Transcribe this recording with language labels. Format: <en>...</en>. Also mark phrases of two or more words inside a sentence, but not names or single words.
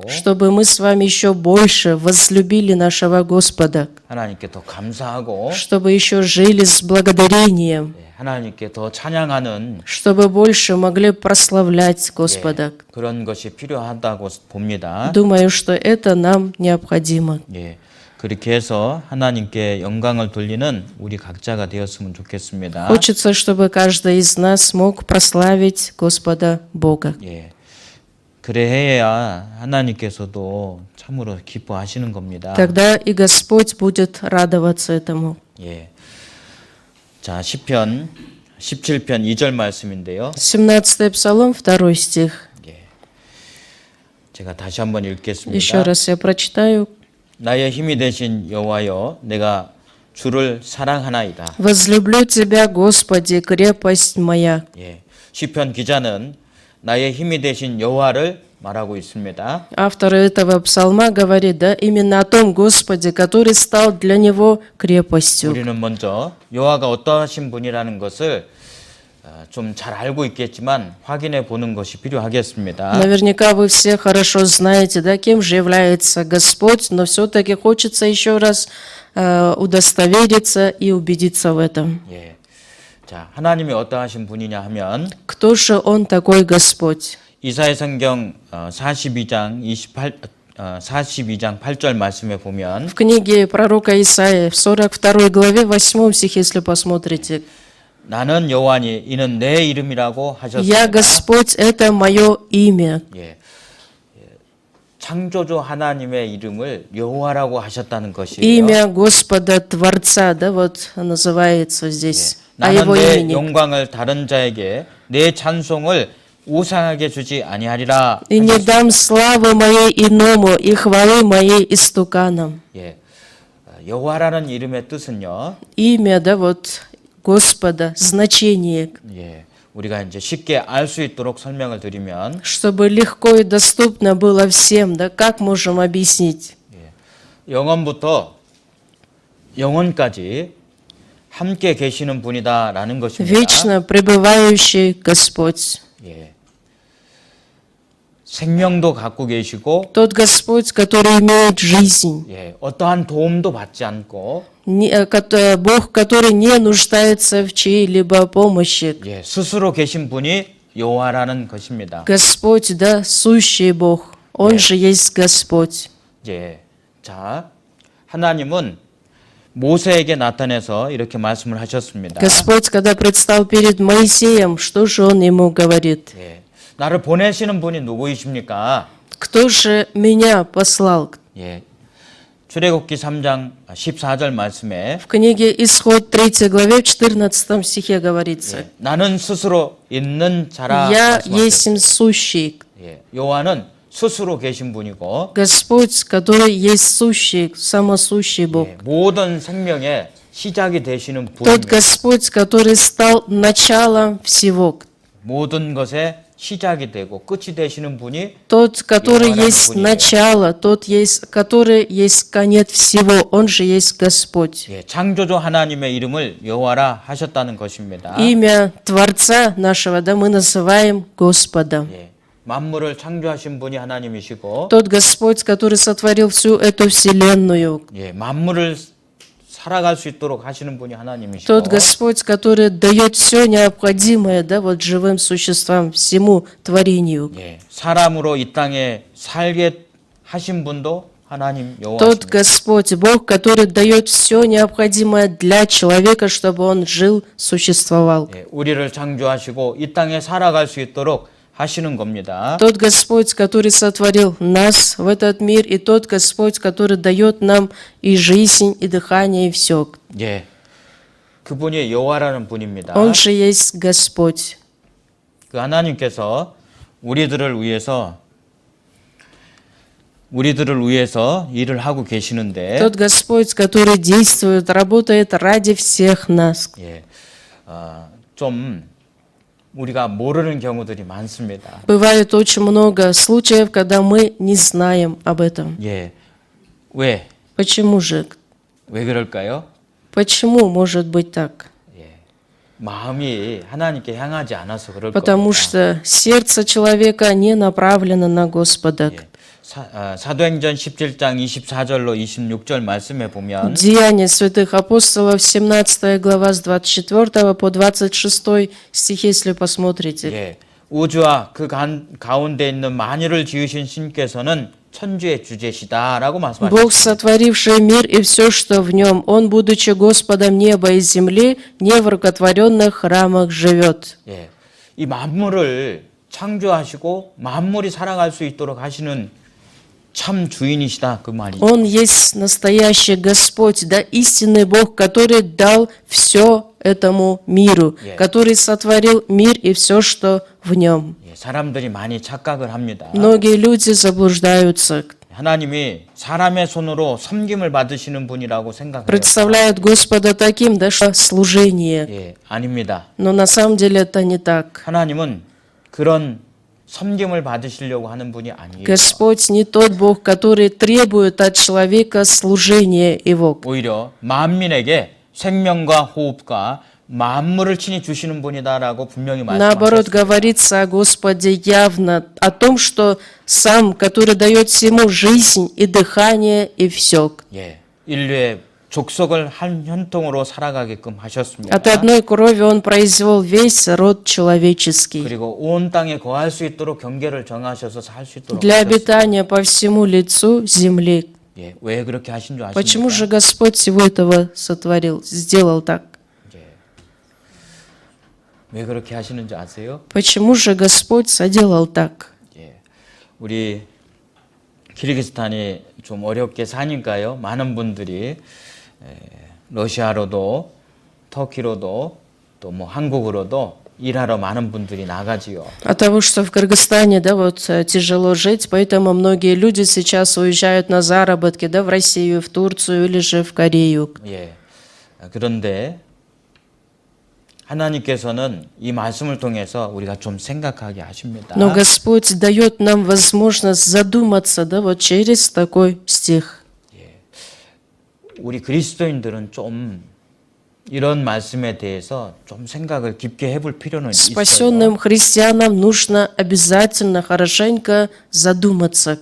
<ru>чтобы мы с вами еще больше возлюбили нашего Господа,</ru> <ko>하나님께 더 감사하고</ko> <ru>чтобы еще жили с благодарением,</ru> <ko>예, 하나님께 더 찬양하는</ko> <ru>чтобы больше могли прославлять Господа.</ru> <ko>예, 그런 것이 필요하다고 봅니다.</ko> <ru>Думаю, что это нам необходимо.</ru> <ko>예, 그렇게 해서 하나님께 영광을 돌리는 우리 각자가 되었으면 좋겠습니다.</ko> <ru>Хочется, чтобы каждый из нас мог прославить Господа Бога.</ru> <ko>예. 그래야 하나님께서도 참으로 기뻐하시는 겁니다. Тогда и Господь будет радоваться этому. 예. 자, 시편 17편 2절 말씀인데요.</ko> <ru>17-й Псалом, 2 стих.</ru> <ko>예. 제가 다시 한번</ko> <ru>Еще</ru> <ko>읽겠습니다.</ko> <ru>раз я прочитаю.</ru> <ko>나의 힘이 되신 여호와여, 내가 주를 사랑하나이다.</ko> <ru>«Возлюблю Тебя, Господи, крепость моя».</ru> <ko>예. 시편 기자는 나의 힘이 되신 여호와를 말하고 있습니다.</ko> <ru>Автор этого псалма говорит, да, именно о том Господе, который стал для него крепостью.</ru> <ko>우리는 먼저 여호와가 어떠하신 분이라는 것을 좀 잘 알고 있겠지만 확인해 보는 것이 필요하겠습니다.</ko> <ru>Наверняка вы все хорошо знаете, да, кем же является Господь, но все-таки хочется еще раз удостовериться и убедиться в этом.</ru> <ko>예. 자, 하나님이 어떠하신 분이냐 하면</ko> <ru>Кто же Он такой Господь?</ru> <ko>이사야 성경 42장 8절 말씀에 보면</ko> <ru>В книге пророка Исаии, в 42 главе, 8 стихе, если посмотрите,</ru> <ko>나는 여호와니 이는 내 이름이라고</ko> <ru>«Я</ru> <ko>하셨습니다.</ko> <ru>Господь, это мое имя».</ru> <ko>예. 창조주 하나님의 이름을 여호와라고 하셨다는 것이에요.</ko> <ru>Имя Господа Творца, да, вот называется здесь, о</ru> <ko>나는</ko> <ru>Его</ru> <ko>내</ko> <ru>имени.</ru> <ko>영광을 다른 자에게 내 찬송을 우상하게 주지 아니하리라.</ko> <ru>«И не дам славы моей иному, и хвалы моей истуканам».</ru> <ko>예. 여호와라는 이름의 뜻은요.</ko> <ru>Имя, да, вот Господа, значение,</ru> <ko>예. 우리가 이제 쉽게 알 수 있도록 설명을 드리면</ko> <ru>чтобы легко и доступно было всем, да, как можем объяснить?</ru> <ko>영원부터 영원까지 함께 계시는 분이다라는 것입니다.</ko> <ru>Вечно пребывающий Господь.</ru> <ko>예. 생명도 갖고 계시고</ko> <ru>Тот Господь, который имеет жизнь.</ru> <ko>예. 어떠한 도움도 받지 않고</ko> <ru>Бог, который не нуждается в чьей-либо помощи.</ru> <ko>예. 스스로 계신 분이 여호와라는 것입니다.</ko> <ru>Господь, да, сущий Бог. Он же есть Господь.</ru> <ko>예. 자, 하나님은 모세에게 나타내서 이렇게 말씀을 하셨습니다.</ko> <ru>Господь, когда предстал перед Моисеем, что же Он ему говорит?</ru> <ko>예. 나를 보내시는 분이 누구이십니까?</ko> <ru>Кто же меня послал?</ru> <ko>예. 출애굽기 3장 14절 말씀에</ko> <ru>В книге Исход 3 главе в 14 стихе говорится:</ru> <ko>예. 나는 스스로 있는 자라</ko> <ru>«Я</ru> <ko>말씀하셨어요.</ko> <ru>есть сущий».</ru> <ko>예. 여호와는 스스로 계신 분이고</ko> <ru>Господь, который есть сущий, самосущий Бог.</ru> <ko>예. 모든 생명의 시작이 되시는</ko> <ru>Тот</ru> <ko>분입니다.</ko> <ru>Господь, который стал началом всего.</ru> <ko>모든 것의 시작이 되고 끝이 되시는 분이</ko> <ru>Тот, который Йоанна есть Пуния. начало, тот, который есть конец всего, Он же есть Господь.</ru> <ko>예. 창조주 하나님의 이름을 여호와라 하셨다는 것입니다.</ko> <ru>Имя Творца нашего, да, мы называем Господом.</ru> <ko>예. 만물을 창조하신 분이 하나님이시고</ko> <ru>Тот Господь, который сотворил всю эту вселенную.</ru> <ko>예. 만물을 살아갈 수 있도록 하시는 분이 하나님이시고</ko> <ru>Тот Господь, который дает все необходимое, да, вот живым существам, всему творению.</ru> <ko>예. 사람으로 이 땅에 살게 하신 분도 하나님</ko> <ru>Тот</ru> <ko>여호와십니다.</ko> <ru>Господь, Бог, который дает все необходимое для человека, чтобы он жил, существовал.</ru> <ko>예. 우리를 창조하시고 이 땅에 살아갈 수 있도록 하시는 겁니다.</ko> <ru>Тот Господь, который сотворил нас в этот мир, и тот Господь, который дает нам и жизнь, и дыхание, и все.</ru> <ko>예. 그분이 여호와라는 분입니다.</ko> <ru>Он же есть Господь.</ru> <ko>그 하나님께서 우리들을 위해서 일을 하고 계시는데</ko> <ru>Тот Господь, который действует, работает ради всех нас.</ru> <ko>예. 좀 우리가 모르는 경우들이 많습니다.</ko> <ru>Бывает очень много случаев, когда мы не знаем об этом.</ru> <ko>예. 왜?</ko> <ru>Почему же?</ru> <ko>왜 그럴까요?</ko> <ru>Почему может быть так?</ru> <ko>예. 마음이 하나님께 향하지 않아서 그럴</ko> <ru>Потому</ru> <ko>겁니다.</ko> <ru>что сердце человека не направлено на Господа.</ru> <ko>예. 사도행전 17장 24절로 26절 말씀에 보면</ko> <ru>Деяния святых апостолов, 17 глава с 24 по 26 стихи, если посмотрите.</ru> <ko>예. 우주와 그 가운데 있는 만유를 지으신 신께서는 천주의 주제시다라고 말씀하셨습니다.</ko> <ru>Бог, сотворивший мир и все, что в нем, Он, будучи Господом неба и земли, не в рукотворенных храмах живет.</ru> <ko>예, 이 만물을 창조하시고 만물이 살아갈 수 있도록 하시는 참 주인이시다 그 말이죠.</ko> <ru>Он есть настоящий Господь, да, истинный Бог, который дал все этому миру,</ru> <en>Yeah.</en> <ru>который сотворил мир и все, что в нем.</ru> <ko>예, 사람들이 많이 착각을 합니다.</ko> <ru>Многие люди заблуждаются,</ru> <ko>하나님이 사람의 손으로 섬김을 받으시는 분이라고 생각해요.</ko> <ru>представляют Господа таким, да, что служение.</ru> <ko>예, 아닙니다.</ko> <ru>Но на самом деле это не так.</ru> <ko>하나님은 그런 섬김을 받으시려고 하는 분이 아니에요.</ko> <ru>Господь не тот Бог, который требует от человека служения Его.</ru> <ko>오히려 만민에게 생명과 호흡과 만물을 친히 주시는 분이다라고 분명히</ko> <ru>Наоборот,</ru> <ko>말씀하셨어요.</ko> <ru>говорится о Господе явно, о том, что Сам, который дает всему жизнь и дыхание и все.</ru> <ko>예, 인류의 족속을 한 혈통으로 살아가게끔 하셨습니다.</ko> <ru>От одной крови Он произвел весь род человеческий.</ru> <ko>그리고 온 땅에 거할 수 있도록 경계를 정하셔서 살 수 있도록</ko> <ru>Для</ru> <ko>하셨습니다.</ko> <ru>обитания по всему лицу земли.</ru> <ko>예, 왜 그렇게 하신 줄</ko> <ru>Почему же</ru> <ko>아십니까?</ko> <ru>Господь всего этого сотворил, сделал так?</ru> <ko>왜 그렇게 하시는지 아세요?</ko> <ru>Почему же Господь соделал так?</ru> <ko>예, 우리 키르기스탄이 좀 어렵게 사니까요. 많은 분들이 러시아로도 터키로도 또 뭐 한국으로도 일하러 많은 분들이 나가지요.</ko> <ru>От того, что в Кыргызстане, да, вот тяжело жить, поэтому многие люди сейчас уезжают на заработки, да, в Россию, в Турцию или же в Корею.</ru> <ko>예. 그런데 하나님께서는 이 말씀을 통해서 우리가 좀 생각하게 하십니다.</ko> <ru>Но Господь дает нам возможность задуматься, да, вот через такой стих.</ru> <ko>우리 그리스도인들은 좀 이런 말씀에 대해서 좀 생각을 깊게 해볼 필요는 있어요.</ko> <ru>Спасенным христианам нужно обязательно хорошенько задуматься.</ru>